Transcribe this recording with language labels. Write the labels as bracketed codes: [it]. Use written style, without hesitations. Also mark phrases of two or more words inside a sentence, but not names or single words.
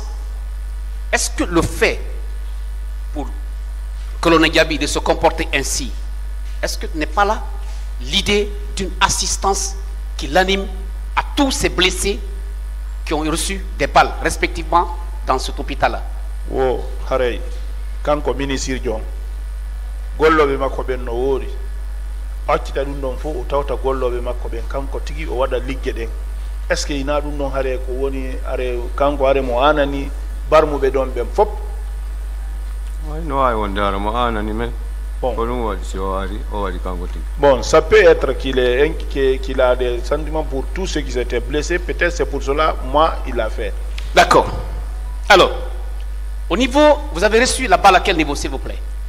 [fr] Est-ce que le fait pour colonel Diaby de se comporter ainsi, est-ce que n'est pas là l'idée d'une assistance qui l'anime à tous ces blessés qui ont reçu des balles respectivement dans cet hôpital-là? [ff] Oh, harey, kanko ministre John, gollobe makko ben no wori, accita dum don fo o tawta gollobe makko ben kanko tigi o wada ligge den. Est-ce que ina dum don hare ko woni are kanko are mo anani barmube don ben fop [fr] Bon, ça peut être qu'il a des sentiments pour tous ceux qui étaient blessés. Peut-être c'est pour cela, moi, il l'a fait. D'accord. Alors, au niveau, vous avez reçu la balle à quel niveau, s'il vous plaît?